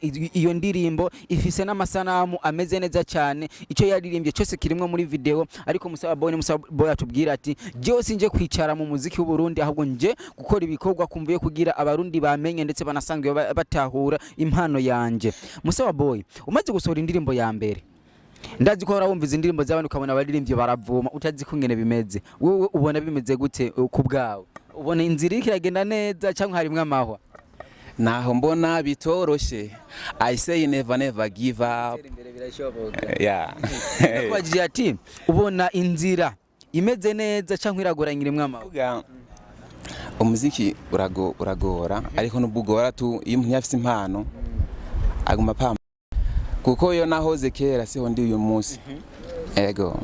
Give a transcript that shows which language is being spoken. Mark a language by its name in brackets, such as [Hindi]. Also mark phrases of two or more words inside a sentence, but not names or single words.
[Rundi] iyo ndirimbo ifise n'amasanamu ameze neza cyane ico yaririmbye cyose kirimwe muri video ariko muse wa boy atubwira ati je sinje kwicara mu muziki w'u Burundi ahubwo nje gukora ibikorwa kumvuye kugira abarundi bamenye ndetse banasanzwe batahura impano yanje muse wa boy umaze gusohora indirimbo ya mbere ndazi ko wumviza indirimbo z'abantu ukabona abaririmbye baravuma utazi ko ngene bimeze wowe ubona bimeze gute ku bwawe ubona inzira ikiragenda neza cyangwa harimwe amahwa naho mbona bitoroshe [English] I say never give up yeah [Rundi] wagiye ati ubona inzira imeze neza cyangwa iragoranyiremwe amahwa umuziki uragora ariko nubugora tu iyo umuntu yafise impano aguma pamba kuko yo nahoze kera siho ndi uyu munsi ego